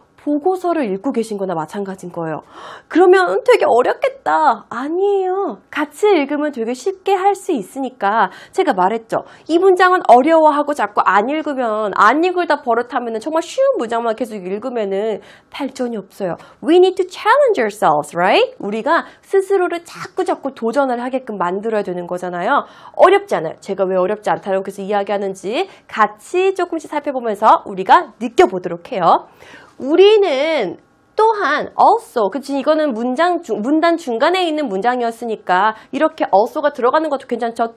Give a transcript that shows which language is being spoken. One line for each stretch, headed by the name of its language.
Korean: 보고서를 읽고 계신 거나 마찬가지인 거예요. 그러면 되게 어렵겠다. 아니에요. 같이 읽으면 되게 쉽게 할 수 있으니까 제가 말했죠. 이 문장은 어려워하고 자꾸 안 읽으면 안 읽을다 버릇하면 정말 쉬운 문장만 계속 읽으면 발전이 없어요.
English: We need to challenge ourselves, right?
Korean: 우리가 스스로를 자꾸 도전을 하게끔 만들어야 되는 거잖아요. 어렵지 않아요. 제가 왜 어렵지 않다고 계속 이야기하는지 같이 조금씩 살펴보면서 우리가 느껴보도록 해요. 우리는 또한 also, 그치, 이거는 문단 중간에 있는 문장이었으니까 이렇게 also가 들어가는 것도 괜찮죠.